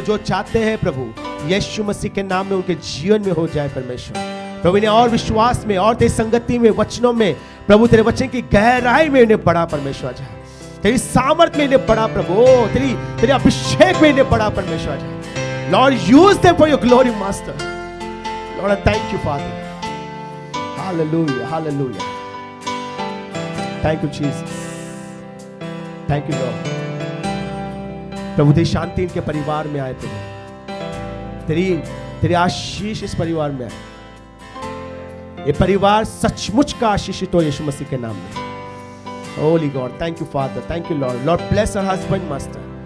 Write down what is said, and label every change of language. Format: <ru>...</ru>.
<hi>जो चाहते हैं प्रभु यीशु मसीह के नाम में उनके जीवन में हो जाए परमेश्वर। प्रभु इन्हें और विश्वास में और तेरी संगति में, वचनों में प्रभु, तेरे वचन की गहराई में इन्हें बड़ा परमेश्वर जाए, तेरी सामर्थ में इन्हें बड़ा प्रभु, तेरे अभिषेक में इन्हें बड़ा परमेश्वर जाए।</hi> <en>Lord, use them for your glory, Master. Lord, I thank you, Father. Hallelujah, hallelujah. Thank you, Jesus. Thank you, Lord.</en> <hi>प्रभु तेरी शांति इनके परिवार में आए प्रभु, तेरी आशीष इस परिवार में आए। ये परिवार सचमुच का आशीषित हो यीशु मसीह के नाम में।</hi> <en>Holy God, thank you, Father. Thank you, Lord. Lord, bless her husband, Master.</en>